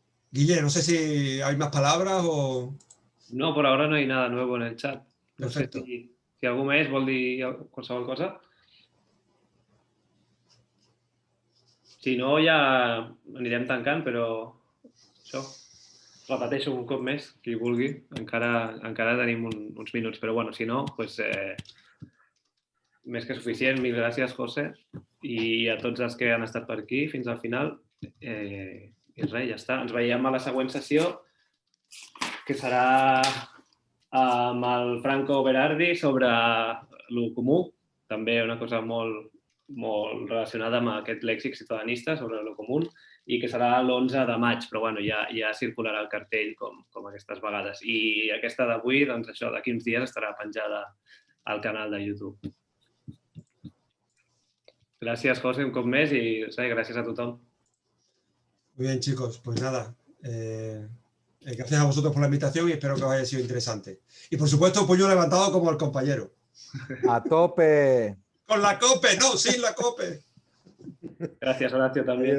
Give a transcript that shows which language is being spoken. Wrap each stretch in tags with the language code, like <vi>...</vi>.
<es>Guille, no sé si hay más palabras o... No, por ahora no hay nada nuevo en el chat. No Perfecto.</es> <ca>sé si algú més vol dir qualsevol cosa. Si no, ja anirem tancant, però això, repeteixo un cop més, qui vulgui, encara tenim uns minuts, però bueno, si no, doncs, més que suficient. Mil gràcies, José, i a tots els que han estat per aquí fins al final. I res, ja està. Ens veiem a la següent sessió, que serà amb el Franco Berardi sobre lo comú, també una cosa molt relacionada amb aquest lèxic ciutadanista sobre lo comú, i que serà l'11 de maig, però bueno, ja circularà el cartell com aquestes vegades. I aquesta d'avui, doncs això, d'aquí uns dies estarà penjada al canal de YouTube. Gràcies, José, un cop més i gràcies a tothom.</ca> <es>Muy bien, chicos, pues nada, gracias a vosotros por la invitación y espero que os haya sido interesante. Y por supuesto, puño levantado como el compañero. A tope. Con la COPE, no, sin la COPE. Gracias, Horacio, también.</es>